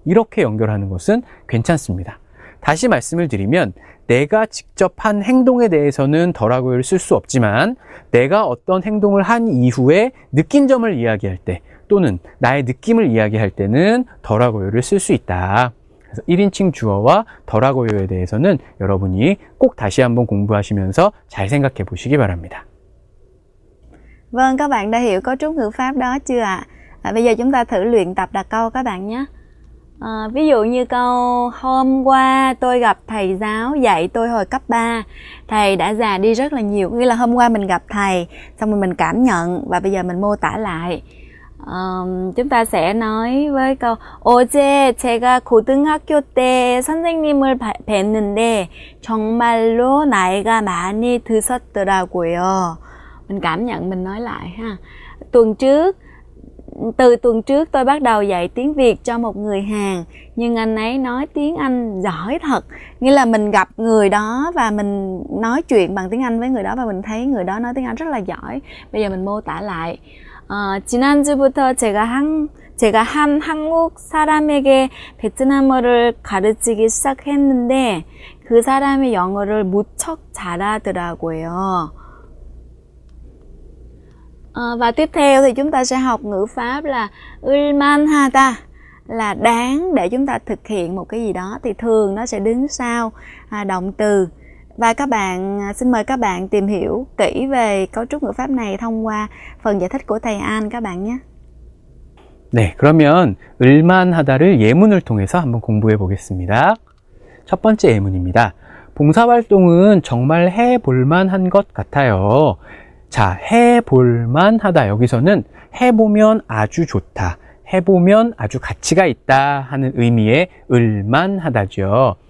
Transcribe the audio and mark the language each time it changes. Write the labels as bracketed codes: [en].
[ko] 이렇게 연결하는 것은 괜찮습니다. 다시 말씀을 드리면 내가 직접 한 행동에 대해서는 더라고요를 쓸 수 없지만 내가 어떤 행동을 한 이후에 느낀 점을 이야기할 때 또는 나의 느낌을 이야기할 때는 더라고요를 쓸 수 있다. 그래서 1인칭 주어와 더라고요에 대해서는 여러분이 꼭 다시 한번 공부하시면서 잘 생각해 보시기 바랍니다. [vi] Vâng, các bạn đã hiểu cấu trúc ngữ pháp đó chưa ạ? Bây giờ chúng ta thử luyện tập đặt câu các bạn nhé. Ví dụ như câu hôm qua tôi gặp thầy giáo dạy tôi hồi cấp 3. Thầy đã già đi rất là nhiều. Nghĩa là hôm qua mình gặp thầy, xong rồi mình cảm nhận và bây giờ mình mô tả lại. chúng ta sẽ nói với câu [ko] 어제 제가 고등학교 때 선생님을 뵀는데 정말로 나이가 많이 드셨더라고요. [vi] Mình cảm nhận mình nói lại ha. Từ tuần trước tôi bắt đầu dạy tiếng Việt cho một người Hàn, nhưng anh ấy nói tiếng Anh giỏi thật. Nghĩa là mình gặp người đó và mình nói chuyện bằng tiếng Anh với người đó và mình thấy người đó nói tiếng Anh rất là giỏi. Bây giờ mình mô tả lại. [ko] 지난주부터 제가 한 한국 사람에게 베트남어를 가르치기 시작했는데 그 사람이 영어를 무척 잘하더라고요. [vi] Và tiếp theo thì chúng ta sẽ học ngữ pháp là 을만하다, là đáng để chúng ta thực hiện một cái gì đó, thì thường nó sẽ đứng sau động từ. Và xin mời các bạn tìm hiểu kỹ về cấu trúc ngữ pháp này thông qua phần giải thích của thầy An các bạn nhé. [ko] 네, 그러면 을만하다를 예문을 통해서 한번 공부해 보겠습니다. 첫 번째 예문입니다. 봉사활동은 정말 해볼만한 것 같아요. 자, 해볼만하다. 여기서는 해보면 아주 좋다, 해보면 아주 가치가 있다 하는 의미의 을만하다죠.